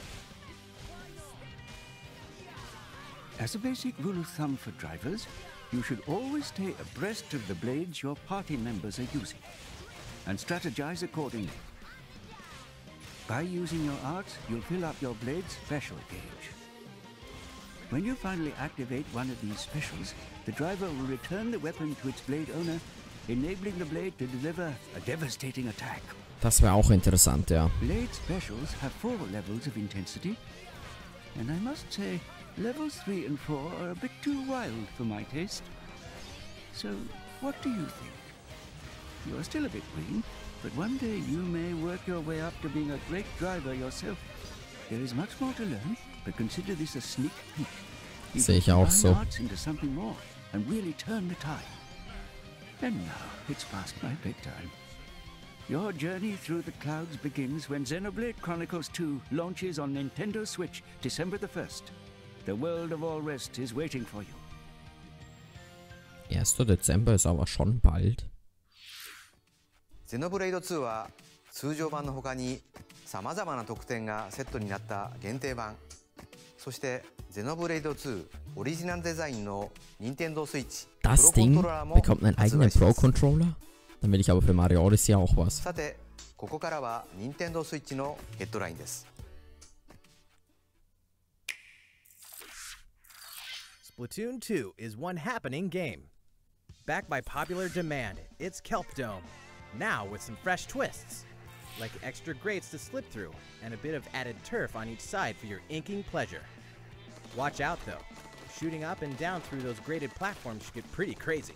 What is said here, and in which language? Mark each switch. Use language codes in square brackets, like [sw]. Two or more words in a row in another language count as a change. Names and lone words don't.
[en] As a basic rule of thumb for drivers, you should always stay abreast of the blades your party members are using, and strategize accordingly. By using your arts, you'll fill up your blade's special gauge. When you finally activate one of these specials, the driver will return the weapon to its blade owner, enabling the blade to deliver a devastating attack. [de] Das wäre auch interessant, ja. [en] Blade specials have 4 levels of intensity, and I must say, levels 3 and 4 are a bit too wild for my taste. So, what do you think? You are still a bit green, but one day you may work your way up to being a great driver yourself. There is much more to learn, but consider this a sneak peek. You [de] Sehe ich [en] can [de] auch [en] combine [de] so. [en] arts into something more and really turn the tide. And now it's past my bedtime. Your journey through the clouds begins when Xenoblade Chronicles 2 launches on Nintendo Switch December the 1st. The world of all rest is waiting for you. [de] 1. Dezember ist aber schon bald. [ja] Xenoblade 2は通常版の他にさまざまな特典がセットになった限定版、そしてXenoblade 2オリジナルデザインの Nintendo Switch [de] Das Ding bekommt einen eigenen Pro-Controller? Dann will ich aber für Mario Odyssey auch was. [ja] さて、ここからは Nintendo Switch のヘッドラインです。 [en] Splatoon 2 is one happening game. Backed by popular demand, it's Kelp Dome, now with some fresh twists, like extra grates to slip through and a bit of added turf on each side for your inking pleasure. Watch out though, shooting up and down through those graded platforms should get pretty crazy.